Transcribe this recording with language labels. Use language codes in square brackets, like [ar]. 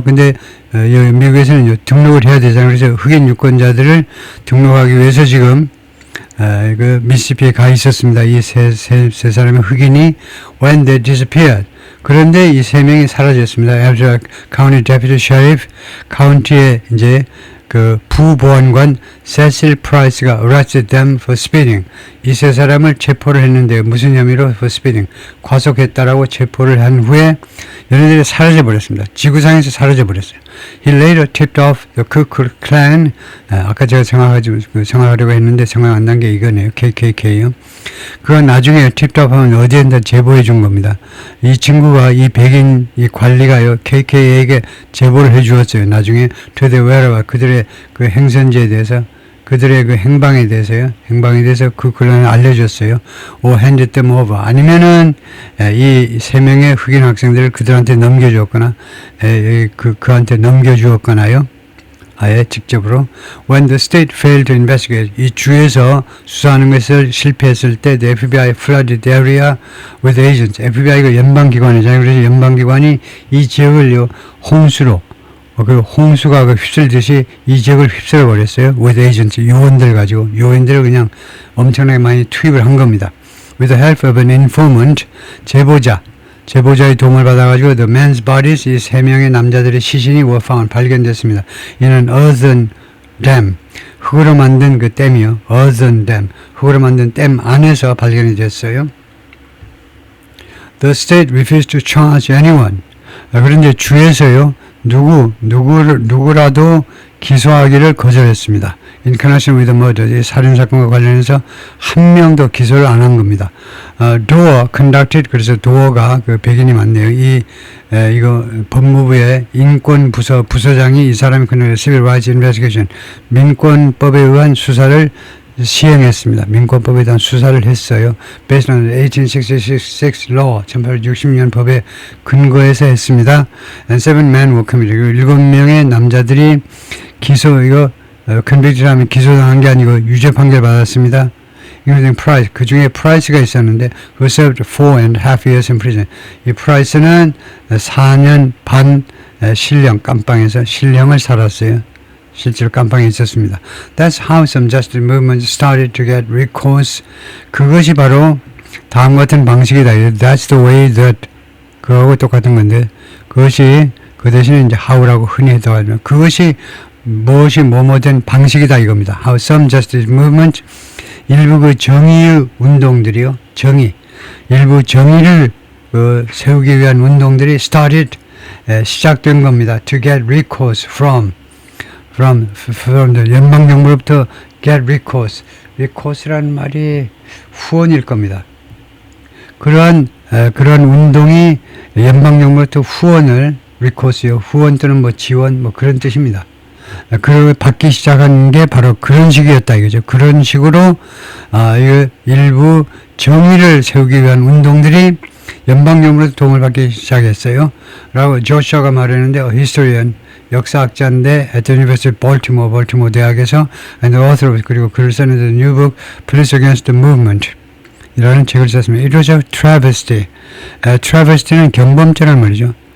[ko] 근데 미국에서는 등록을 해야 되잖아요. 그래서 흑인 유권자들을 등록하기 위해서 지금 그 미시시피에 가 있었습니다. 이 세 사람의 흑인이 [en] when they disappeared. [ko] 그런데 이 세 명이 사라졌습니다. [en] After County Deputy Sheriff, [ko] 카운티의 이제 그 부보안관 [en] 세실 프라이스가 arrested them for speeding. [ko] 이 세 사람을 체포를 했는데 무슨 혐의로 [en] for speeding. [ko] 과속했다라고 체포를 한 후에 얘네들이 사라져버렸습니다. 지구상에서 사라져버렸어요. [en] He later tipped off the Ku Klux Klan. [ko] 아까 제가 정하려고 했는데 정확 안 난 게 이거네요. KKK요. 그건 나중에 tipped off 하면 어디에다 제보해 준 겁니다. 이 친구가 이 백인 이 관리가요. KK에게 제보를 해 주었어요. 나중에 [en] to the whereabouts [ko] 그들의 그 행선지에 대해서 그들의 그 행방에 대해서요. 행방에 대해서 그 글을 알려줬어요. [en] or handed them over. [ko] 아니면은 이 세 명의 흑인 학생들을 그들한테 넘겨주었거나 그한테 넘겨주었거나요. 아예 직접으로. [en] When the state failed to investigate. [ko] 이 주에서 수사하는 것을 실패했을 때 [en] the FBI flooded the area with agents. [ko] FBI가 연방기관이잖아요. 그래서 연방기관이 이 지역을요. 홍수로 그 홍수가 휩쓸듯이 이 지역을 휩쓸어 버렸어요. [en] with agents, [ko] 요원들 가지고 요원들을 그냥 엄청나게 많이 투입을 한 겁니다. [en] With the help of an informant, [ko] 제보자의 도움을 받아가지고 [en] the men's bodies, [ko] 이 세 명의 남자들의 시신이 [en] were found, [ko] 발견됐습니다. 이는 earthen dam, 흙으로 만든 그 댐이요. earthen dam, 흙으로 만든 댐 안에서 발견이 됐어요. [en] The state refused to charge anyone. [ko] 그런데 주에서요. 누구라도 기소하기를 거절했습니다. [en] In connection with the murder, [ko] 이 살인사건과 관련해서 한 명도 기소를 안 한 겁니다. [en] Doar conducted, [ko] 그래서 도어가 그 백인이 맞네요. 이거 법무부의 인권부서 부서장이 이 사람이 그날 Civil Rights Investigation, 민권법에 의한 수사를 시행했습니다. 민권법에 대한 수사를 했어요. [en] Based on 1866 law, [ko] 1860년 법에 근거해서 했습니다. [en] And 7 men were committed. [ko] 7명의 남자들이 convicted 하면 기소당한 게 아니고 유죄 판결 받았습니다. [en] including Price. [ko] 그 중에 프라이스가 있었는데, [en] who served 4.5 years in prison. [ko] 이 프라이스는 4년 반 실형, 깜빵에서 실형을 살았어요. 실제로 깜빵에 있었습니다. [en] That's how some justice movements started to get recourse. [ko] 그것이 바로 다음 같은 방식이다. [en] That's the way that [ko] 그거하고 똑같은 건데 그것이 그 대신에 이제 how라고 흔히 해석하면 그것이 무엇이 뭐뭐된 방식이다 이겁니다. [en] How some justice movements [ko] 일부 그 정의의 운동들이요. 일부 정의를 세우기 위한 운동들이 started 시작된 겁니다. [en] To get recourse from the [ko] 연방정부로부터 get recours라는 말이 후원일 겁니다. 그런 운동이 연방정부로부터 후원을 recourse요. 후원 또는 뭐 지원 뭐 그런 뜻입니다. 그걸 받기 시작한 게 바로 그런 식이었다 이거죠. 그런 식으로 일부 정의를 세우기 위한 운동들이 연방정부로부터 도움을 받기 시작했어요. 라고 조슈아가 말했는데 히스토리언 역사학자인데 [en] at the University of Baltimore [ko] 대학에서 [en] and the author of [ko] 그리고 글을 썼는데 [en] new book Police Against the Movement [ko] 이라는 책을 썼습니다. [en] It was a travesty. [ko] travesty는 경범죄란 말이죠.